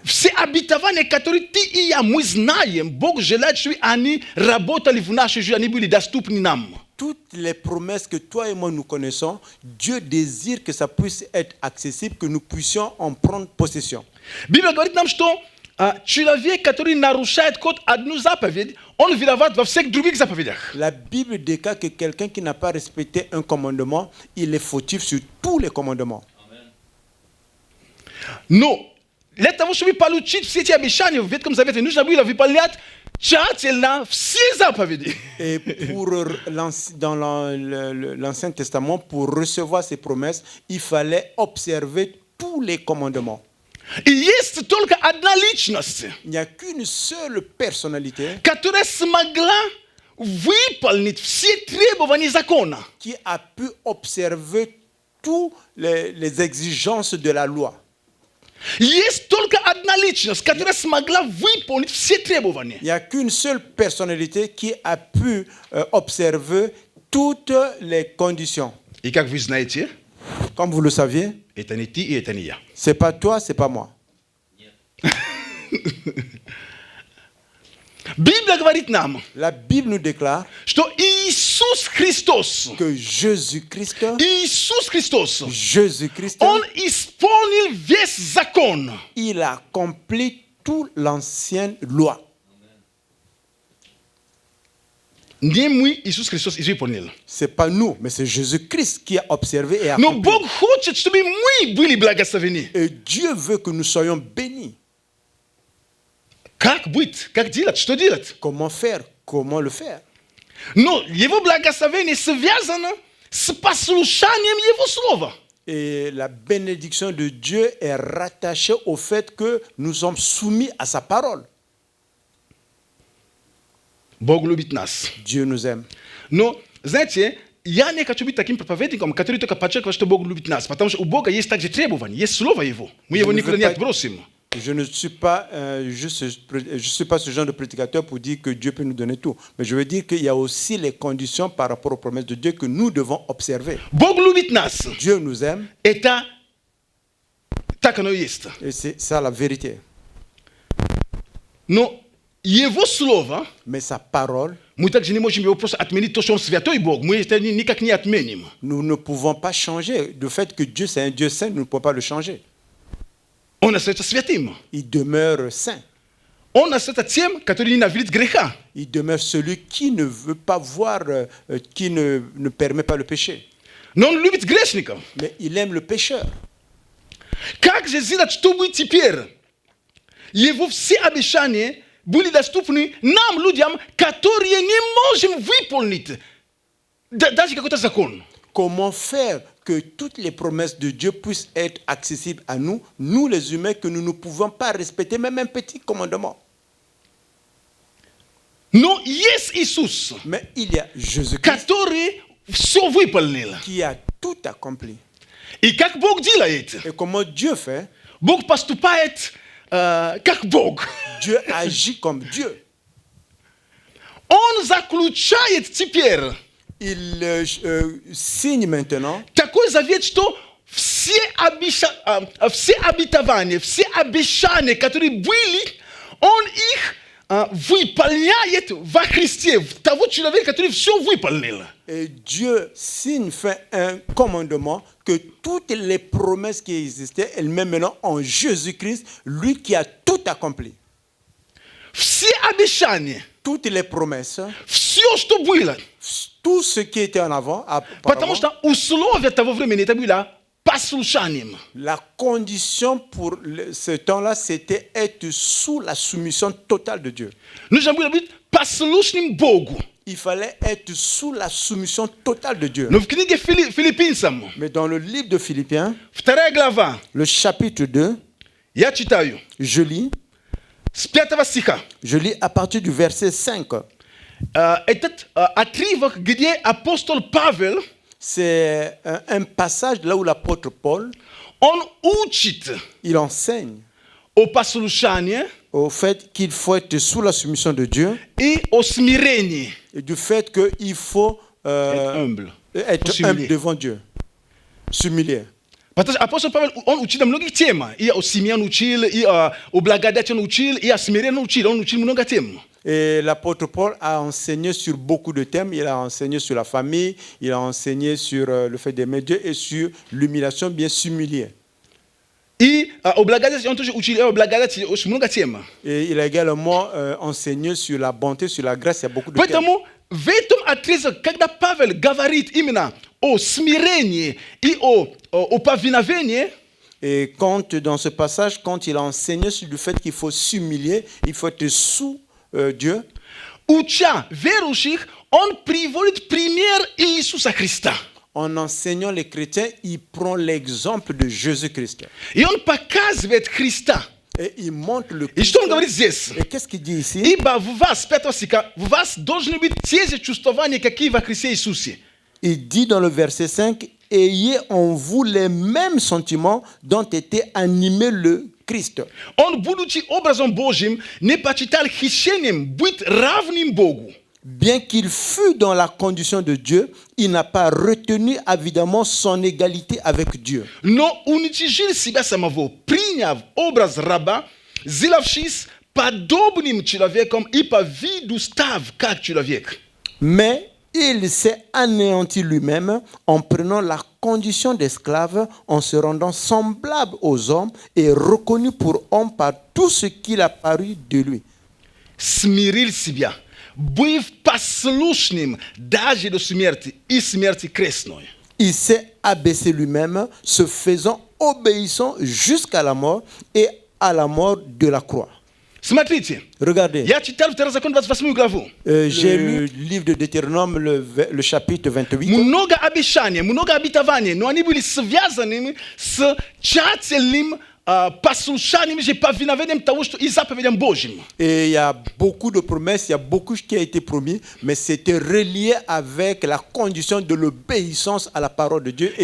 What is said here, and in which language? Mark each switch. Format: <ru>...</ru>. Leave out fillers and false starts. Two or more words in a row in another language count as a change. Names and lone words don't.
<ru>Все обетования, которые ты и я, мы знаем, Бог желает, чтобы они работали в нашей жизни, они были доступны нам.</ru> <fr>Toutes les promesses que toi et moi nous connaissons, Dieu désire que ça puisse être accessible, que nous puissions en prendre possession.</fr> <ru>Библия говорит нам, что человек, который нарушает код одну заповедь, он виноват во всех других заповедях.</ru> <fr>La Bible déclare que quelqu'un qui n'a pas respecté un commandement, il est fautif sur tous les commandements.</fr> <ru>Но для того, чтобы получить все эти обещания в Ветхом Завете, нужно было выполнять тщательно все заповеди.</ru> <fr>Et pour dans l'Ancien Testament, pour recevoir ces promesses, il fallait observer tous les commandements.</fr> <ru>И есть только одна личность,</ru> <fr>Il n'y a qu'une seule personnalité</fr> <ru>которая смогла выполнить все требования закона.</ru> <fr>qui a pu observer toutes les exigences de la loi.</fr> <ru>Есть только одна личность, которая смогла выполнить все требования.</ru> <fr>Il n'y a qu'une seule personnalité qui a pu observer toutes les conditions.</fr> <ru>И как вы знаете,</ru> <fr>Comme vous le saviez,</fr> <ru>это не ты и это не я.</ru> <fr>c'est pas toi, c'est pas moi.</fr> <ru>Библия говорит нам,</ru> <fr>La Bible nous déclare</fr> <ru>что Иисус Христос,</ru> <fr>que Jésus-Christ,</fr> <ru>Он исполнил весь закон.</ru> <fr>il a accompli toute l'ancienne loi.</fr> <ru>Не мы, Иисус Христос, исполнил.</ru> <fr>C'est pas nous, mais c'est Jésus-Christ qui a observé et</fr> <ru>Но</ru> <fr>accompli.</fr> <ru>Бог хочет, чтобы мы были благословены.</ru> <fr>Et Dieu veut que nous soyons bénis.</fr> <ru>Как быть? Как делать? Что делать?</ru> <fr>Comment faire? Comment le faire?</fr> <ru>Но Его благословение связано с послушанием Его слова.</ru> <fr>Et la bénédiction de Dieu est rattachée au fait que nous sommes soumis à sa parole.</fr> <ru>Бог любит нас.</ru> <fr>Dieu nous aime.</fr> <ru>Но, знаете, я не хочу быть таким проповедником, который только подчеркивает, что Бог любит нас. Потому что у Бога есть также требования, есть Слово Его. Мы Его никогда не отбросим.</ru> <fr>Je ne suis pas je suis pas ce genre de prédicateur pour dire que Dieu peut nous donner tout. Mais je veux dire qu'il y a aussi les conditions par rapport aux promesses de Dieu que nous devons observer.</fr> <ru>Бог любит нас.</ru> <fr>Dieu nous aime.</fr> <ru>Это так оно и есть.</ru> <fr>Et c'est ça la vérité.</fr> <ru>Но Его Слово,</ru> <fr>Mais sa parole,</fr> <ru>мы также не можем его просто отменить, то, что Он святой Бог. Мы это никак не отменим.</ru> <fr>nous ne pouvons pas changer. Le fait que Dieu c'est un Dieu saint, nous ne pouvons pas le changer.</fr> <ru>Он остается святым.</ru> <fr>Il demeure saint.</fr> <ru>Он остается тем, который ненавидит греха.</ru> <fr>Il demeure celui qui ne veut pas voir, qui ne permet pas le péché.</fr> <ru>Но Он любит грешников.</ru> <fr>Mais il aime le pécheur.</fr> <ru>Как же сделать, чтобы теперь Его все обещания были доступны нам, людям, которые не можем выполнить даже какой-то закон?</ru> <fr>Comment faire que toutes les promesses de Dieu puissent être accessibles à nous, nous les humains, que nous ne pouvons pas respecter même un petit commandement.</fr> <ru>Но есть Иисус,</ru> <fr>Mais il y a Jésus-Christ</fr> <ru>который все выполнил.</ru> <fr>qui a tout accompli.</fr> <ru>И как Бог делает?</ru> <fr>Et comment Dieu fait?</fr> <ru>Бог поступает как Бог.</ru> <fr>Dieu agit comme Dieu.</fr> <ru>Он заключает теперь</ru> <fr>Il signe maintenant</fr> <ru>такой завет, что все обетования, все обещания, которые были, Он их выполняет во Христе, в того человека, который все выполнил.</ru> <fr>et Dieu signe, fait un commandement que toutes les promesses qui existaient, elles mettent maintenant en Jésus-Christ, lui qui a tout accompli.</fr> <ru>Все обещания,</ru> <fr>Toutes les promesses,</fr> <ru>все, что было.</ru> <fr>tout ce qui était en avant,</fr> <ru>Потому что условия того времени это было послушанием.</ru> <fr>la condition pour ce temps-là, c'était être sous la soumission totale de Dieu.</fr> <ru>Нужно было быть послушным Богу.</ru> <fr>Il fallait être sous la soumission totale de Dieu.</fr> <ru>Но в книге Филиппийцам,</ru> <fr>Mais dans le livre de Philippiens,</fr> <ru>2 глава,</ru> <fr>le chapitre 2,</fr> <ru>я читаю,</ru> <fr>je lis</fr> <ru>с 5 стиха.</ru> <fr>à partir du verset 5.</fr> <ru>Этот отрывок, где апостол Павел,</ru> <fr>C'est un passage là où l'apôtre Paul,</fr> <ru>он учит</ru> <fr>il enseigne</fr> <ru>о послушании</ru> <fr>au fait qu'il faut être sous la soumission de Dieu</fr> <ru>и о смирении.</ru> <fr>et du fait qu'il faut Être humble. être S'humilier. humble devant Dieu, s'humilier.</fr> <ru>Потому что апостол Павел, он учил многих тем. И о семье он учил, и о благодати он учил, и о смирении он учил много тем.</ru> <fr>Et l'apôtre Paul a enseigné sur beaucoup de thèmes. Il a enseigné sur la famille, il a enseigné sur le fait d'aimer Dieu et sur l'humiliation, bien s'humilier. I oblagazeti onto uchile oblagazeti osmunga tiema. Et il a également enseigné sur la bonté, sur la grâce. Il y a beaucoup de thèmes.</fr> <ru>Поэтому в этом отрезке, когда Павел говорит именно о смирении и о повиновении,</ru> <fr>Et quand, dans ce passage, quand il a enseigné sur le fait qu'il faut s'humilier, il faut être sous Dieu,</fr> <ru>уча верующих, он приводит пример Иисуса Христа.</ru> <fr>en enseignant les chrétiens, il prend l'exemple de Jésus-Christ.</fr> <ru>И он показывает Христа.</ru> <fr>Et il montre le</fr> <ru>И</ru> <fr>Christ.</fr> <ru>что он говорит здесь?</ru> <fr>Et qu'est-ce qu'il dit ici?</fr> <ru>Ибо в вас, 5 стиха, в вас должны быть те же чувствования, какие во Христе Иисусе.</ru> <fr>Il dit dans le verset 5, ayez en vous les mêmes sentiments dont était animé le Christ.</fr> <ru>Он, будучи образом Божьим, не почитал хищением быть равным Богу.</ru> <fr>Bien qu'il fût dans la condition de Dieu, il n'a pas retenu évidemment son égalité avec Dieu.</fr> <ru>Но уничижил себя самого, приняв образ раба, сделавшись подобным человеком и по виду став как человек.</ru> <fr>Mais il s'est anéanti lui-même en prenant la condition d'esclave, en se rendant semblable aux hommes et reconnu pour homme par tout ce qu'il a paru de lui.</fr> <ru>Смирил себя, быв послушным даже до смерти и смерти крестной.</ru> <fr>Il s'est abaissé lui-même, se faisant obéissant jusqu'à la mort et à la mort de la croix.</fr> <ru>Смотрите,</ru> <fr>Regardez,</fr> <ru>я читал Второзакон 28 главу.</ru> <fr>j'ai lu le livre de Deutéronome, le chapitre 28.</fr> <ru>Много обещаний, много обетований, но они были связаны с тщательным послушанием же повиновением того, что и заповедям Божьим.</ru> <fr>Et il y a beaucoup de promesses, il y a beaucoup qui a été promis, mais c'était relié avec la condition de l'obéissance à la parole de Dieu et</fr>